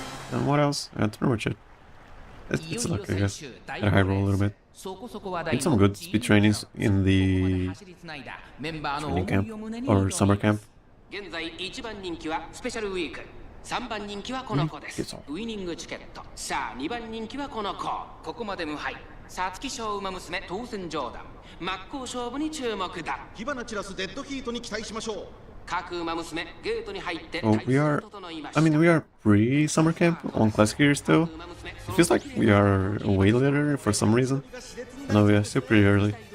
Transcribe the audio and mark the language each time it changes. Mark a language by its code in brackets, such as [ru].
[en] And what else? That's pretty much it. It's luck, I guess. I high roll a little bit. Need some good speed trainings in the training camp or summer camp. [ja] 現在1番人気はスペシャルウィーク、3番人気はこの子です。ウイニングチケット。さあ2番人気はこの子。ここまで無敗。皐月賞馬娘当選ジョーダン。真っ向勝負に注目だ。火花散らすデッドヒートに期待しましょう。各馬娘ゲートに入って。 [en] Oh, we are pre-summer camp on classic year still. It feels like we are way later for some reason. No, we are still pretty early.